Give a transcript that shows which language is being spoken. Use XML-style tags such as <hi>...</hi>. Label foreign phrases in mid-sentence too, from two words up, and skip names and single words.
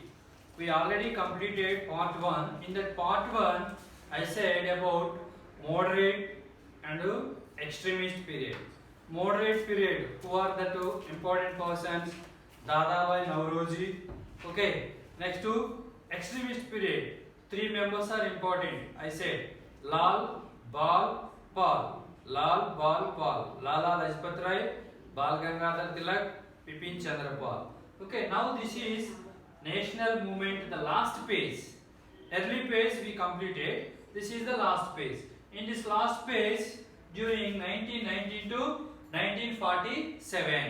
<en>We already completed part 1. In that part 1, I said about moderate and extremist period. Moderate period, who are the two important persons? Dadabhai Nauroji. Okay, next to extremist period, 3 members are important. I said Lal, Bal, Pal. Lal, Bal, Pal. Lala Lajpat Rai, Bal Gangadhar Tilak, Bipin Chandra Pal. Okay, now this is national movement, the last phase. Early phase we completed. This is the last phase. In this last phase, during 1990 to 1947.</en>